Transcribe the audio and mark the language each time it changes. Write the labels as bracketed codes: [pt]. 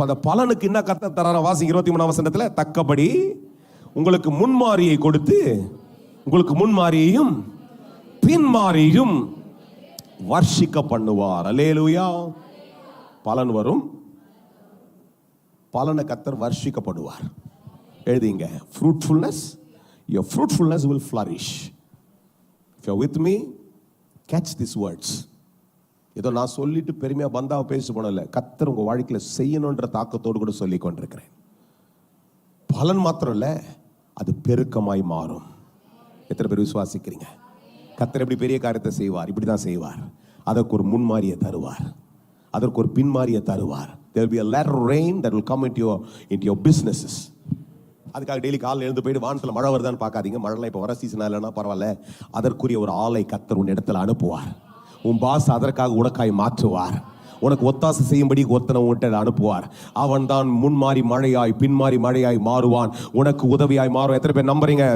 [ta] அந்த பலனுக்கு என்ன கர்த்தர் தரார? வாசிங்க 23ஆம் வசனத்துல, தக்கபடி உங்களுக்கு முன்மாரியை கொடுத்து உங்களுக்கு முன்மாரியையும் பின்மாரியும் வர்ஷிக்க பண்ணுவார். அல்லேலூயா. பலன் வரும், பலனை கர்த்தர் வர்ஷிக்கப்படுவார். எழுதிங்க, [en] fruitfulness, your fruitfulness will flourish. If you are with me, catch these words. [ta] ஏதோ நான் சொல்லிட்டு பெருமையா பந்தாவை பேச போனல, கர்த்தர் உங்க வாழ்க்கையில செய்யணும்ன்ற தாக்கத்தோடு கூட சொல்லி கொண்டிருக்கிறேன். பலன் மாத்திரம் இல்ல, அது பெருக்கமாய் மாறும். எத்தனை பேர் விசுவாசிக்கிறீங்க? கர்த்தர் எப்படி பெரிய காரியத்தை செய்வார்? இப்படிதான் செய்வார். அதற்கு ஒரு முன்மாரியை தருவார், அதற்கு ஒரு பின்மாரியை தருவார். [en] There will be a latter rain that will come into your businesses. [ta] அதுக்காக டெய்லி காலையில் எழுந்து போயிட்டு வானத்தில் மழை வருதான்னு பார்க்காதீங்க. மழைலாம் இப்போ வர சீசன் இல்லைன்னா பரவாயில்ல. அதற்குரிய ஒரு ஆளை கர்த்தர் உன் இடத்துல அனுப்புவார். உன் பாஸ் அதற்காக உனக்காய் மாற்றுவார். உனக்கு ஒத்தாசை செய்யும்படி ஒருத்தனை உன்கிட்ட அனுப்புவார். அவன் தான் முன்மாறி மழையாய் பின்மாறி மழையாய் மாறுவான், உனக்கு உதவியாய் மாறும். எத்தனை பேர் நம்புறீங்க?